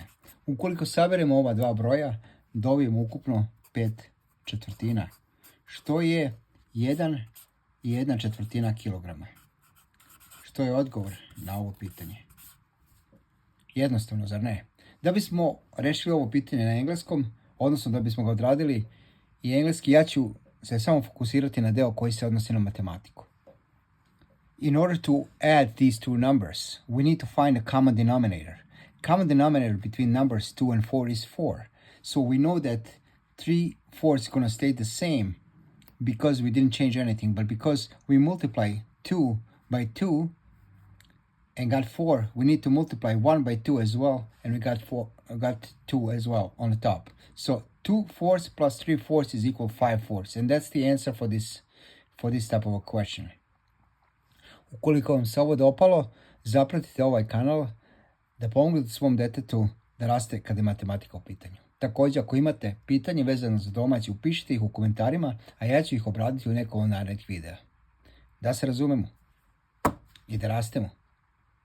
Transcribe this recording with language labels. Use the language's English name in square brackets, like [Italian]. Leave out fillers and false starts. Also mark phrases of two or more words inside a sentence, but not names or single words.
[Serbian] Ukoliko saberemo ova dva broja, dobijemo ukupno 5/4, što je 1 i 1/4 kilograma. Što je odgovor na ovo pitanje? Jednostavno, zar ne? Da bismo rešili ovo pitanje na engleskom, odnosno da bismo ga odradili i engleski, ja ću se samo fokusirati na deo koji se odnosi na matematiku. [English] In order to add these two numbers, we need to find a common denominator. Common denominator between numbers 2 and 4 is 4. So we know that 3 4 is going to stay the same because we didn't change anything. But because we multiply 2 by 2 and got 4, we need to multiply 1 by 2 as well. And we got 2 as well on the top. So 2 4s plus 3 4s is equal 5 4s. And that's the answer for this type of a question. [Serbian] Ukoliko vam se ovo dopalo, zapratite ovaj kanal da pomognete svom detetu da raste kada je matematika u pitanju. Također, ako imate pitanje vezano za domaći, upišite ih u komentarima, a ja ću ih obraditi u nekom od narednih videa. Da se razumemo i da rastemo.